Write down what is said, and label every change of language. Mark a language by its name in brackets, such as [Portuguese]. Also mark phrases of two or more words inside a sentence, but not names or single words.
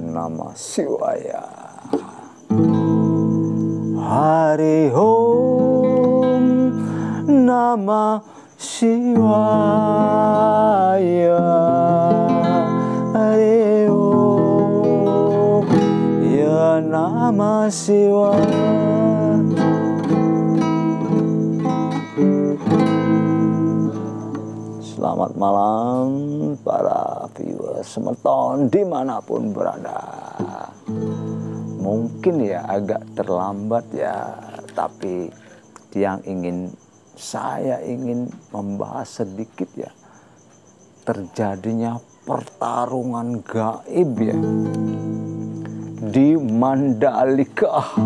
[Sanskrit] नमः शिवाय। हरि ॐ नमः शिवाय. हरि ॐ य नमः शिवाय. [Indonesian] Selamat malam para viewers semeton dimanapun berada. Mungkin ya agak terlambat ya, tapi saya ingin membahas sedikit ya terjadinya pertarungan gaib ya di Mandalika.